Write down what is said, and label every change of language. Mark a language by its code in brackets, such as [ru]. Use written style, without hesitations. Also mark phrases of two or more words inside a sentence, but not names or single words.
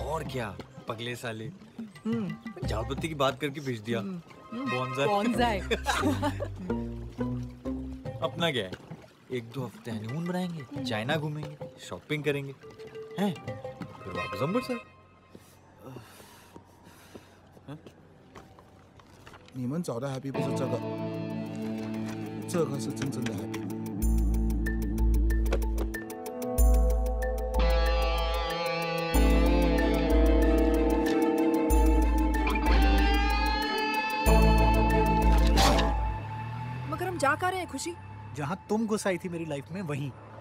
[hi] और क्या पगले साले, झाड़पत्ती की बात करके भेज दिया। बॉन्जाई। अपना क्या है, एक दो हफ्ते हनीमून बनाएंगे, चाइना घूमेंगे, शॉपिंग करेंगे, हैं? फिर वापस अमृतसर। [zh] 你们找的 happy 不是这个，这个是真正的 happy。 [hi] मगर हम जा कहाँ रहे हैं खुशी? जहां तुम घुसाई थी मेरी लाइफ में वहीं।